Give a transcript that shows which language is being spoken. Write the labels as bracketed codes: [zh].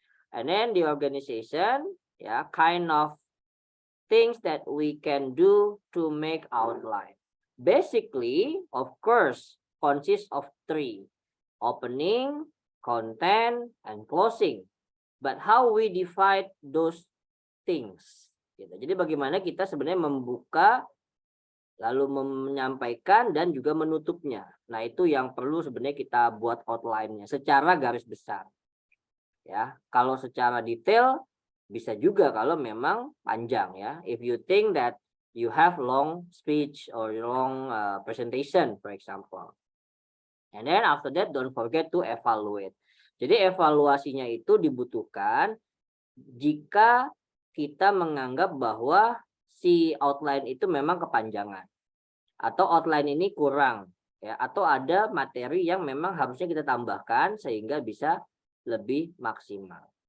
[en] And then the organization, yeah, kind of things that we can do to make outline. Basically, of course, consists of three: opening, content, and closing. But how we divide those things? [id] Gitu. Jadi bagaimana kita sebenarnya membuka, lalu menyampaikan, dan juga menutupnya. Nah, itu yang perlu sebenarnya kita buat outline-nya secara garis besar. Ya, kalau secara detail bisa juga kalau memang panjang ya. [en] If you think that you have long speech or long presentation, for example. And then after that, don't forget to evaluate. [id] Jadi evaluasinya itu dibutuhkan jika kita menganggap bahwa si outline itu memang kepanjangan. Atau outline ini kurang. Ya, atau ada materi yang memang harusnya kita tambahkan sehingga bisa lebih maksimal.